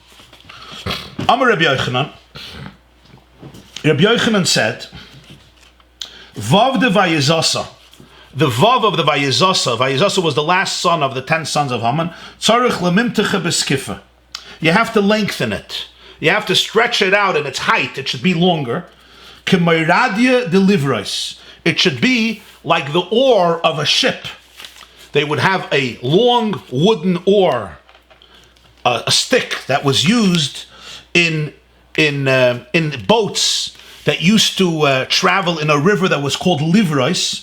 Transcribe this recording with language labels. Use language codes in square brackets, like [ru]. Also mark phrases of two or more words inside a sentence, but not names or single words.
[arc] אמר רבי יוחנן. [en] Rabbi Yochanan said, [arc] ויו דויזתא. [en] The Vav of the Vayizasa. Vayizasa was the last son of the 10 sons of Haman. [arc] צריך למימתחה בזקיפא. [en] You have to lengthen it. You have to stretch it out in its height. It should be longer. [arc] כמורדיא דליברות. [en] It should be like the oar of a ship. They would have a long wooden oar, a stick that was used in boats that used to travel in a river that was called Livros.